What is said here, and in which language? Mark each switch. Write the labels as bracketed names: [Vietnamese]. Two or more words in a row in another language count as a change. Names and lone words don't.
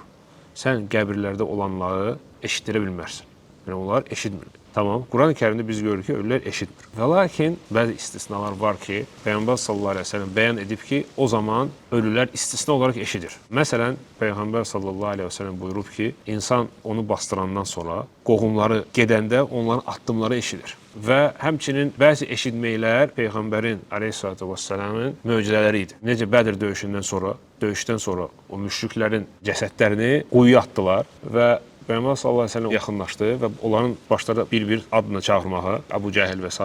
[Azerbaijani] Sen qəbirlərdə olanları eşitdirə bilmərsən. Yəni onlar eşitmir. Tamam. [Turkish] Kur'an-ı Kerim'de biz görürük ki ölüler eşitmir. Ve lakin bazı istisnalar var ki Peygamber [Arabic] صلى الله عليه وسلم [Turkish] beyan edip ki o zaman ölüler istisna olarak eşidir. [Azerbaijani] Mesela Peygamber [Arabic] صلى الله عليه وسلم [Azerbaijani] buyurub ki insan onu bastırandan sonra qohumları gedəndə onların addımları eşidir. Və həmçinin bəzi eşitməklər Peyğəmbərin [Arabic] عليه الصلاة والسلام [Azerbaijani] möcüzələri idi. Necə Bədir döyüşdən sonra o müşriklərin cəsədlərini quyuya atdılar və Peyğəmbər [Arabic] صلى الله عليه وسلم [Azerbaijani] yaxınlaşdı və onların başladı bir-bir adını çağırmağa, Əbu Cəhil və s.